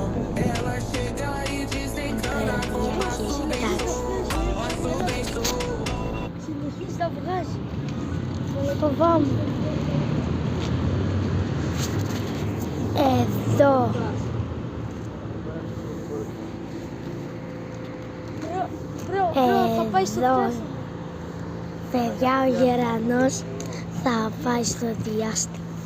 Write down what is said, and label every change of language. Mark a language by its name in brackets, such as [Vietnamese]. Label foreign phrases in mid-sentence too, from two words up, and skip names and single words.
[Portuguese] Ela chega e desencana com passo bem solto. Passo bem solto. [Greek] Συνεχίζει να βγάζει. Φοβάμαι. Εδώ. Θα πάει στο Εδώ. Παιδιά, ο Γερανός θα πάει στο διάστημα.